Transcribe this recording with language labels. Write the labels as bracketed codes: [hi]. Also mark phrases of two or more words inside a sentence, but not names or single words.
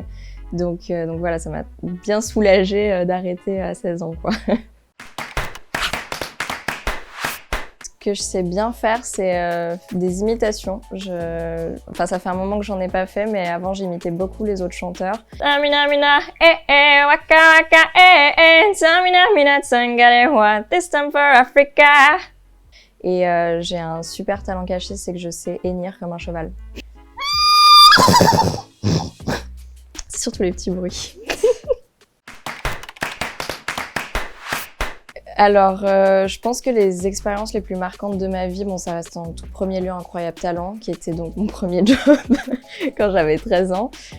[fr] Donc voilà, ça m'a bien soulagée d'arrêter à 16 ans, quoi. Ce que je sais bien faire, c'est des imitations. Enfin, ça fait un moment que j'en ai pas fait, mais avant j'imitais beaucoup les autres chanteurs. Samina mina waka waka Samina mina tsangale wa [en] this time for Africa. [fr] Et j'ai un super talent caché, c'est que je sais hennir comme un cheval. C'est surtout les petits bruits. Alors, je pense que les expériences les plus marquantes de ma vie, bon, ça reste en tout premier lieu Incroyable Talent, qui était donc mon premier job quand j'avais 13 ans.